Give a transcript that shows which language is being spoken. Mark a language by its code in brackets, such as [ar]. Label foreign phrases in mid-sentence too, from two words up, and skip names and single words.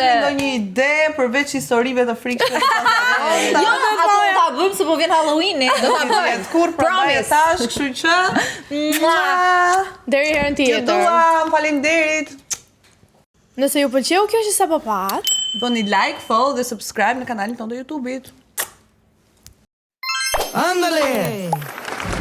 [sq] ndonjë ide përveç historive të frikshme. Jo, ato ta bëjmë se po vjen Halloweeni. do ta bëjmë. Kur prandaj tash, kështu që Deri herën ju tjetër. duam, faleminderit. Nëse ju pëlqeu kjo që sapo pat, Bëni like, follow dhe subscribe në kanalin tonë të YouTube-it. Ándale.